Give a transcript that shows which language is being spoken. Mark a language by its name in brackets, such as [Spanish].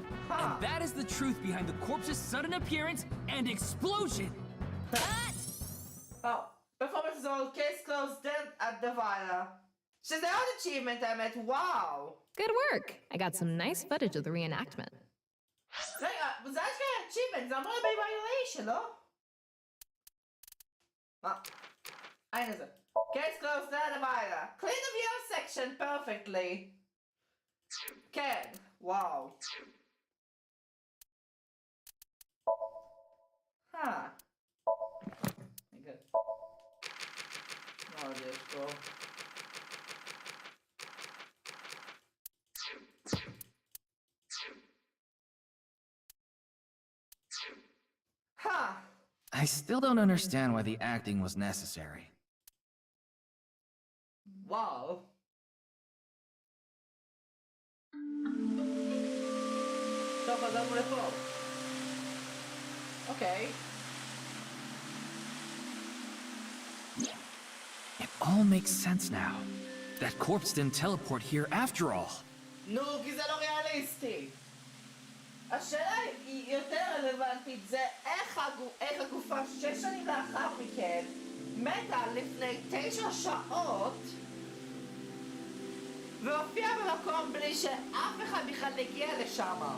[English] And that is the truth behind the corpse's sudden appearance and explosion. Oh, performance is all case closed then at the Villa. [Hebrew] שזה עוד achievement האמת, וואו. [English] Good work! I got some nice footage of the reenactment. [Hebrew] רגע, זה אשכרה achievement, זה אמור להיות violation, לא? מה? הנה זה. [English] Case closed then at the Villa. Clean the VR section perfectly. [Hebrew] כן, וואו. [English] Good. [Russian] Молодец, bro. [English] I still don't understand why the acting was necessary. Wow. [Hebrew] טוב, חזרנו לפה. אוקיי. [English] It all makes sense now. That corpse didn't teleport here after all. [Hebrew] נו, כי זה לא ריאליסטי. השאלה היא יותר רלוונטית, זה איך הגופה 6 שנים לאחר מכן מתה לפני 9 שעות והופיע במקום בלי שאף אחד בכלל הגיע לשם.